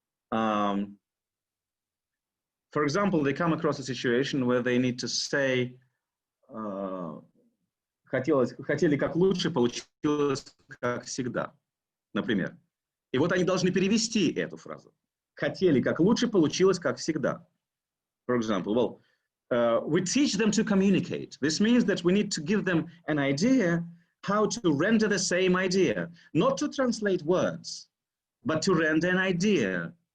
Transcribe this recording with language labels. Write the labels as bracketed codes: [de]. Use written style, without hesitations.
[en] For example, they come across a situation where they need to say, [ru] хотели как лучше, получилось как всегда, например. И вот они должны перевести эту фразу. Хотели как лучше, получилось как всегда. [en] For example, well, we teach them to communicate. This means that we need to give them an idea how to render the same idea, not to translate words, but to render an idea.